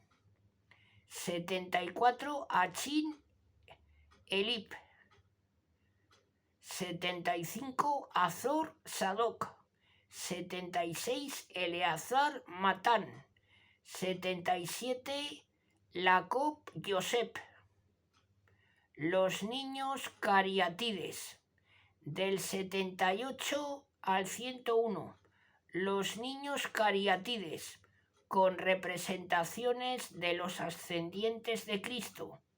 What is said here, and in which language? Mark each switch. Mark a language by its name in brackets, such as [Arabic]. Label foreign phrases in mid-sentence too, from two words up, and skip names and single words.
[Spanish] 74 Achín, Elip. 75 Azor, Sadoc. 76 Eleazar, Matán. 77 Jacob, Yosep. Los niños cariátides. Del 78 al 101. Los niños cariátides, con representaciones de los ascendientes de Cristo.